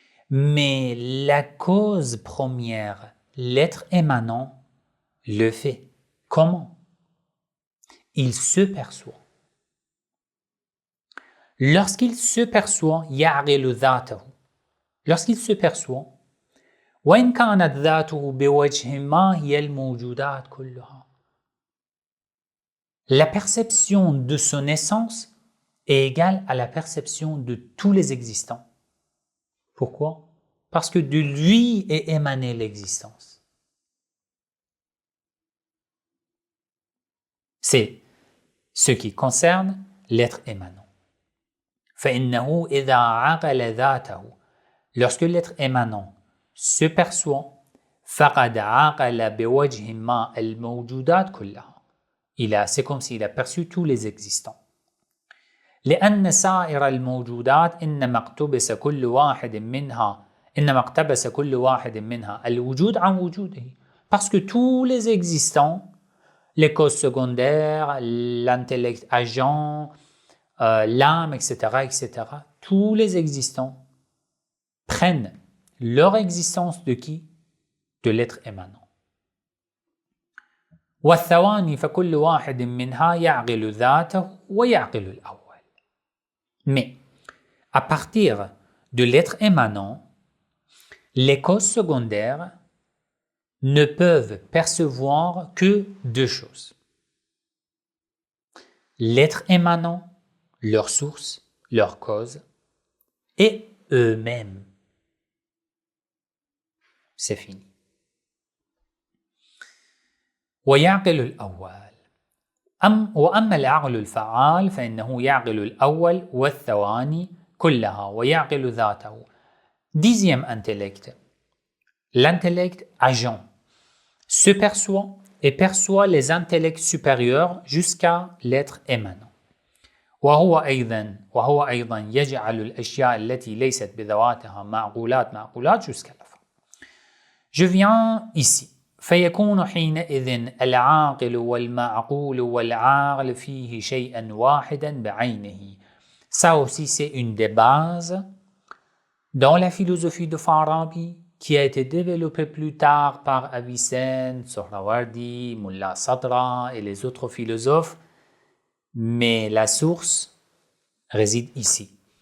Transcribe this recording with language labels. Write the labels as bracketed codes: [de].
[fr] Mais la cause première, l'être émanant, le fait. Comment? Il se perçoit. Lorsqu'il se perçoit, [ar] يعقل ذاته. [fr] Lorsqu'il se perçoit, [ar] وإن كانت ذاته بوجه ما هي الموجودات كلها. [fr] La perception de son essence est égale à la perception de tous les existants. Pourquoi? Parce que de lui est émanée l'existence. C'est ce qui concerne l'être émanant. [ar] فإنه إذا عقل ذاته, [fr] lorsque l'être émanant se perçoit, [ar] فقد عقل بوجه ما الموجودات كلها. [fr] C'est comme s'il a perçu tous les existants. [ar] لأن سائر الموجودات إنما اقتبس كل واحد منها الوجود عن وجوده. [fr] Parce que tous les existants, les causes secondaires, l'intellect agent, l'âme, etc., tous les existants prennent leur existence de qui? De l'être émanant. [ar] والثواني فكل واحد منها يعقل ذاته ويعقل الأول. [fr] Mais à partir de l'être émanant, les causes secondaires ne peuvent percevoir que 2 choses. L'être émanant, leur source, leur cause, et eux-mêmes. C'est fini. [ar] ويعقل الأول. وأما العقل الفعال فإنه يعقل الأول والثواني كلها ويعقل ذاته. [fr] Dixième intellect, l'intellect agent se perçoit et perçoit les intellects supérieurs jusqu'à l'être émanant. [ar] وهو أيضا يجعل الأشياء التي ليست بذواتها معقولات [fr] jusqu'à la fin. Je viens ici. [ar] فيكون حينئذ العاقل والمعقول والعاقل فيه شيئا واحدا بعينه. [fr] Ça aussi c'est une des bases dans la philosophie de Farabi qui a été développée plus tard par Avicenne, Sohrawardi, Mullah Sadra et les autres philosophes, mais la source réside ici.